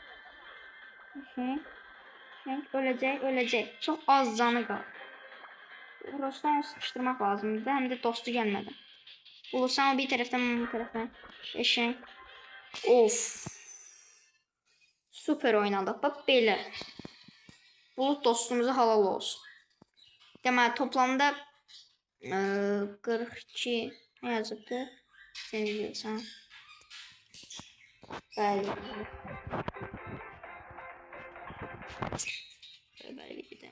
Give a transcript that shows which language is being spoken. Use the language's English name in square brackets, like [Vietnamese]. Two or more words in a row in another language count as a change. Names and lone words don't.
[Azerbaijani] Öləcək. Çox az canı qaldı. [Turkish] Rostan sıkıştırmak lazımdı. Hem de dostu gelmedi. Bulursan o bir taraftan bu taraftan. Eşek. Of. Süper oynadık. Bak belə. [Azerbaijani] Bulut dostumuza halal olsun. Deməli toplamda 42 nə yazıbdı? Sən bilirsən. Bəli. Bəli gedim.